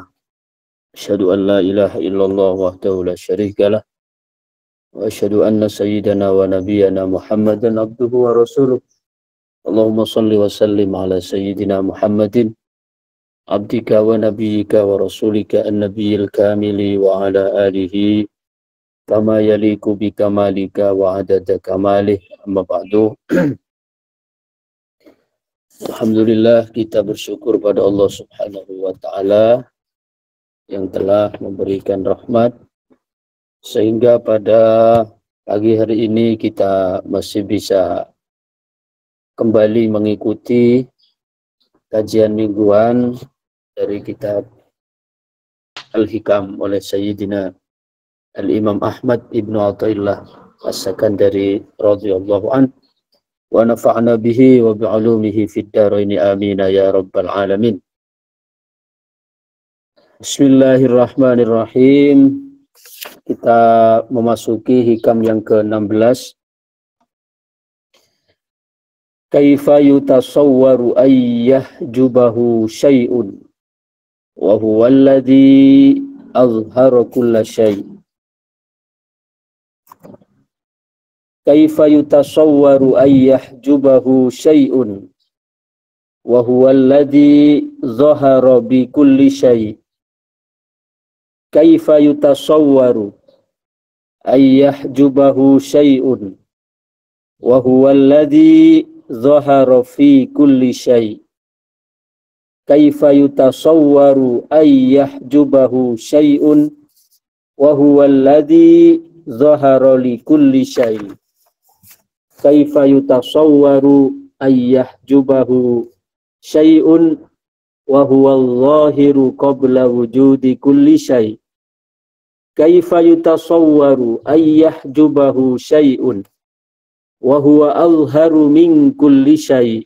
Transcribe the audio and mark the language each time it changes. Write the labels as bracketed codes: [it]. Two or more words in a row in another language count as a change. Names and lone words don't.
[ar] أشهد أن لا إله إلا الله وحده لا شريك له وأشهد أن سيدنا ونبينا محمدا عبده ورسوله. اللهم صل وسلم على سيدنا محمد عبدك ونبيك ورسولك النبي الكامل وعلى آله كما يليق بكمالك وعدد كماله، أما بعد. [id] Alhamdulillah, kita bersyukur pada Allah [ar] سبحانه وتعالى [id] yang telah memberikan rahmat sehingga pada pagi hari ini kita masih bisa kembali mengikuti kajian mingguan dari kitab Al-Hikam oleh Sayyidina Al-Imam Ahmad Ibnu Athaillah As-Sakandari [ar] رضي الله عن ونفعنا به وبعلومه في الدارين آمين يا رب العالمين. Bismillahirrahmanirrahim. [id] Kita memasuki hikam yang ke-16. [ar] كيف يتصور أن يحجبه شيء وهو الذي أظهر كل شيء'. كيف يتصور أن يحجبه شيء وهو الذي ظهر بكل شيء'. كيف يتصور أن يحجبه شيء وهو الذي ظهر في كل شيء'. كيف يتصور أن يحجبه شيء وهو الذي ظهر لكل شيء'. كيف يتصور أن يحجبه شيء وهو الظاهر قبل وجود كل شيء'. كيف يتصور أن يحجبه شيء وهو أظهر من كل شيء'.